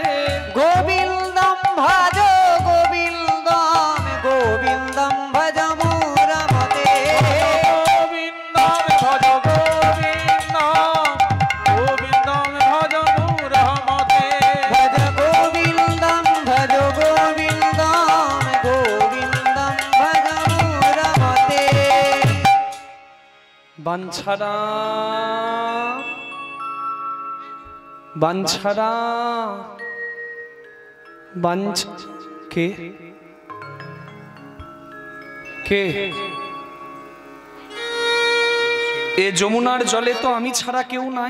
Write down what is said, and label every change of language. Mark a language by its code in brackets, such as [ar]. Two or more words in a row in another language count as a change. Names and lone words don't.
[sa] গোবিন্দম ভজ গোবিন্দম গোবিন্দম ভজ মূঢ়মতে, গোবিন্দম ভজ গোবিন্দম গোবিন্দম ভজ মূঢ়মতে, ভজ গোবিন্দম ভজ গোবিন্দম গোবিন্দম ভজ মূঢ়মতে। [bn] বাঞ্ছারা বাঞ্ছারা বাঞ্ছ কে কে এ যমুনার জলে তো আমি ছাড়া কেউ নাই।